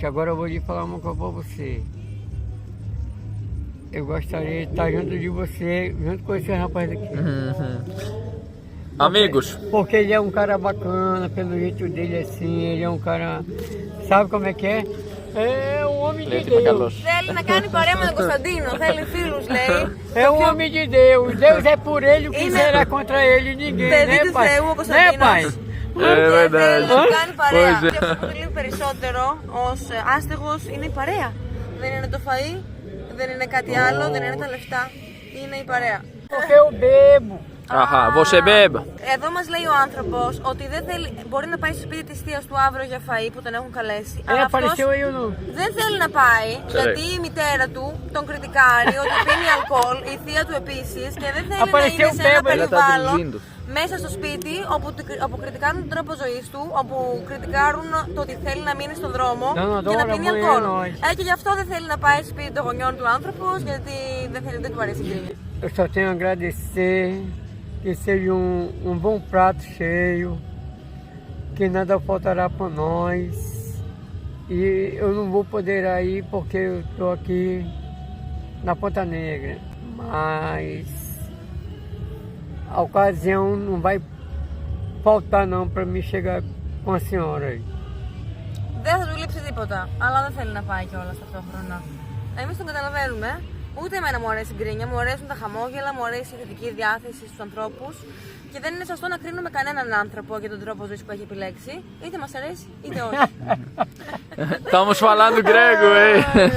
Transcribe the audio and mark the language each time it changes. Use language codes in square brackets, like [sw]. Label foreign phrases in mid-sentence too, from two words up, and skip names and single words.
[pt] Agora eu vou lhe falar uma coisa pra você. Eu gostaria de estar junto de você, junto com esse rapaz aqui. Amigos, Porque ele é um cara bacana, pelo jeito dele assim, ele é um cara. Sabe como é que é? É um homem de Deus. [el] Θέλει να κάνει παρέα με τον Κωνσταντίνο, θέλει φίλους λέει. [pt] É um homem de Deus. Deus é por ele, o que [el] Είναι- [pt] será contra ele? Ninguém, [el] Παιδί [pt] né, [el] του [pt] pai? [el] Θεού ο [pt] Né, [el] Κωνσταντίνος. [pt] pai? é verdade. [el] Θέλει να κάνει παρέα. [pt] Pois é. [el] Και αυτό που θέλει περισσότερο ως άστεγος είναι η παρέα. Δεν είναι το φαΐ, δεν είναι κάτι άλλο, δεν είναι τα λεφτά. Είναι η παρέα. [pt] Porque eu bebo. Aham, você bebe? [el] Εδώ μας λέει ο άνθρωπος ότι δεν θέλει, μπορεί να πάει στο σπίτι της θείας του αύριο για φαΐ που τον έχουν καλέσει. Αλλά αυτός [pt] Apareceu aí ou não? [el] δεν θέλει να πάει γιατί η μητέρα του τον κριτικάρει ότι πίνει αλκοόλ, η θεία του επίσης και δεν θέλει να [pt] Apareceu [el] είναι σε ένα [pt] bêbado. Ela tá [el] περιβάλλον [pt] dirigindo. [el] μέσα στο σπίτι όπου κριτικάρουν τον τρόπο ζωής του, όπου κριτικάρουν το ότι θέλει να μείνει στον δρόμο Να, και να τώρα πίνει μου αλκοόλ. εννοείς. Και γι' αυτό δεν θέλει να πάει στο σπίτι των γονιών του άνθρωπος γιατί δεν του αρέσει η γκρίνια. [pt] Eu só tenho a agradecer que seja um bom prato cheio, que nada faltará para nós. E eu não vou poder ir porque eu estou aqui na Ponta Negra. Mas a ocasião não vai faltar não para mim chegar com a senhora aí. [el] Δεν θα του λείψει τίποτα, αλλά δεν θέλει να πάει κιόλας ταυτόχρονα. Εμείς τον καταλαβαίνουμε. Ούτε εμένα μου αρέσει η γκρίνια, μου αρέσουν τα χαμόγελα, μου αρέσει η θετική διάθεση στους ανθρώπους και δεν είναι σωστό να κρίνουμε κανέναν άνθρωπο για τον τρόπο ζωής που έχει επιλέξει, είτε μας αρέσει είτε όχι. [pt] Estamos falando grego, hein?